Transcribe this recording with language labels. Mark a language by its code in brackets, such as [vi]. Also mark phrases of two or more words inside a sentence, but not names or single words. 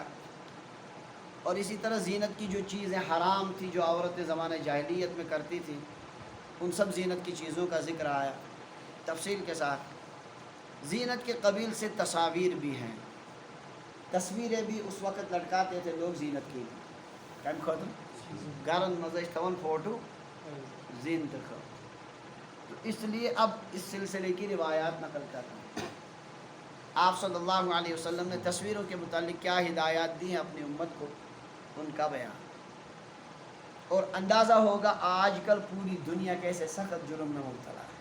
[ur] اور اسی طرح زینت کی جو چیزیں حرام تھی جو عورتیں زمانہ جاہلیت میں کرتی تھیں، ان سب زینت کی چیزوں کا ذکر آیا تفصیل کے ساتھ. زینت کے قبیل سے تصاویر بھی ہیں. تصویریں بھی اس وقت لٹکاتے تھے لوگ زینت کی. کم خود گرن مزش تون فوٹو زینت خو. تو اس لیے اب اس سلسلے کی روایات نقل کرتا ہوں. آپ صلی اللہ علیہ وسلم نے تصویروں کے متعلق کیا ہدایات دی ہیں اپنی امت کو، ان کا بیان. اور اندازہ ہوگا آج کل پوری دنیا کیسے سخت جرم میں مبتلا ہے.